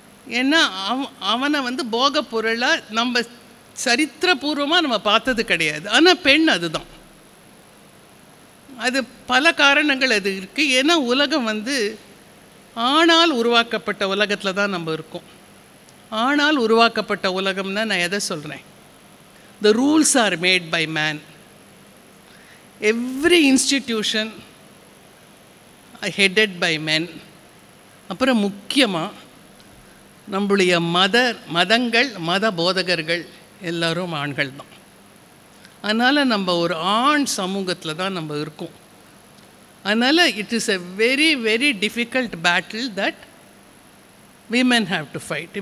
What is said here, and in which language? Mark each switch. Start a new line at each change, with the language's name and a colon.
Tamil: ஏன்னா அவனை வந்து போக பொருளாக நம்ம சரித்திரபூர்வமாக நம்ம பார்த்தது கிடையாது. ஆனால் பெண் அதுதான். அது பல காரணங்கள் அது இருக்குது. ஏன்னா உலகம் வந்து ஆணால் உருவாக்கப்பட்ட உலகத்தில் தான் நம்ம இருக்கோம். ஆணால் உருவாக்கப்பட்ட உலகம்னா நான் எதை சொல்கிறேன்?
English: The rules are made by man. Every institution headed by men.
Tamil: அப்புறம் முக்கியமாக நம்முடைய மதங்கள், மத போதகர்கள் எல்லோரும் ஆண்கள் தான். அதனால் நம்ம ஒரு ஆண் சமூகத்தில் தான் நம்ம இருக்கோம். அதனால்
English: It is a very very difficult battle that women have to fight.